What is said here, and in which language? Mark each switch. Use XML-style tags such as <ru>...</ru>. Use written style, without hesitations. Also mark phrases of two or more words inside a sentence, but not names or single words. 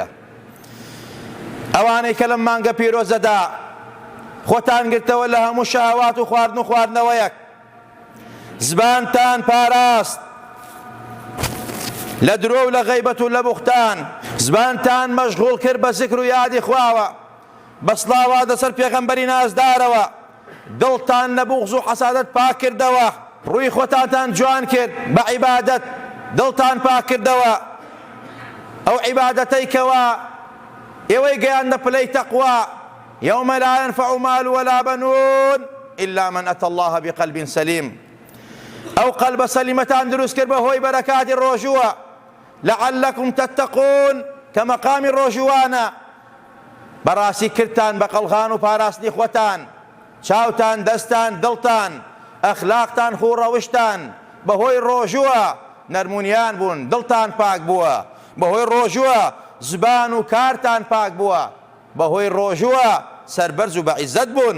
<ckb>ئەوانەی کە لەم مانگە پیرۆزەدا خۆتان گرتەوە لە هەموو شەهەوات و خواردن و خواردنەوەیەک، زبانتان پاراست لە درۆ و لە غەیبەت و لە بوختان، زبانتان مەشغوڵ کرد بە زیکر و یادی خواوە، بە سڵاوات لەسەر پێغەمبەری نازدارەوە، دڵتان لە بوغز و حەسادەت پاک کردەوە، ڕووی خۆتانتان جوان کرد بە عیبادەت، دڵتان پاک کردەوە. ئەو عیبادەتەی کەوا ئێوەی گەیاندە پلەی تەقوا،</ckb> <ar>یەومە لا ينفع مال ولا بنون إلا من أتى الله بقلب سليم.</ar> <ckb>ئەو قەلبە سەلیمەتان دروست کرد بەهۆی بەرەکاتی ڕۆژووە،</ckb> <ar>لعلكم تتقون</ar> <ckb>کە مەقامی ڕۆژووانە. بەڕاستی کردتان بە قەڵغان و پاراستنی خۆتان، چاوتان، دەستان، دڵتان، ئەخلاقتان، خوڕەوشتان بەهۆی ڕۆژووە نەرمونیان بوون، دڵتان پاک بووە بەهۆی ڕۆژووە، زبان و کارتان پاک بووە بەهۆی ڕۆژووە، سەربەرز و بەعیزەت بوون.</ckb>